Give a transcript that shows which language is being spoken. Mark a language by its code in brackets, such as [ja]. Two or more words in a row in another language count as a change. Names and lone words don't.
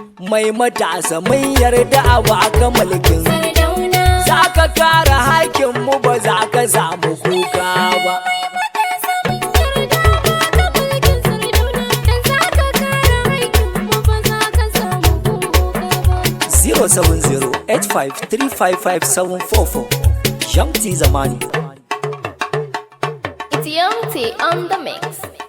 [ha] Mai matasa mun yarda a baka mulkin. Sardauna. Za ka kare hakkin mu ba za ka samu kuka ba. Mai matasa mun yarda a baka mulkin Sardauna. Dan za ka kare hakkin mu ba za ka samu kuka ba. [en] Zero seven zero eight five three five five seven four four. Young T Zamani. It's Young T on the mix.